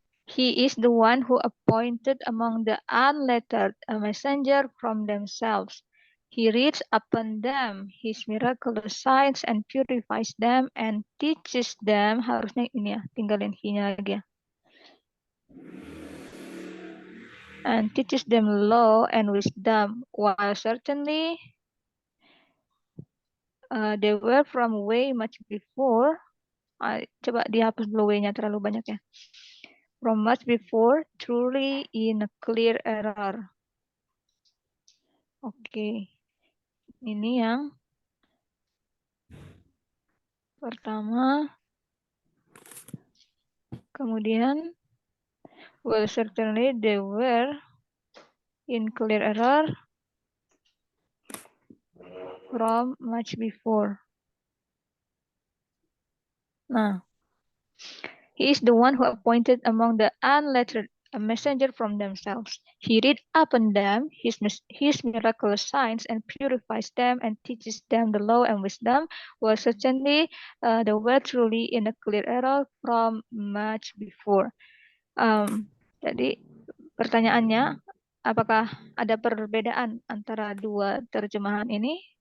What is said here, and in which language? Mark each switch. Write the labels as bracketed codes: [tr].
[en] He is the one who appointed among the unlettered a messenger from themselves. He reads upon them his miraculous signs and purifies them and teaches them. [id] Harusnya ini ya, tinggalin he-nya lagi ya. [en] And teaches them law and wisdom, while certainly they were from way much before. [id] Coba dihapus dulu way-nya, terlalu banyak ya. [en] From much before, truly in a clear error. [id] Oke, ini yang pertama. [en] Kemudian, well, certainly they were in clear error from much before. Nah, he is the one who appointed among the unlettered a messenger from themselves. He read upon them his miraculous signs and purifies them and teaches them the law and wisdom. Well, certainly they were truly in a clear error from much before. [id] Jadi pertanyaannya, apakah ada perbedaan antara dua terjemahan ini?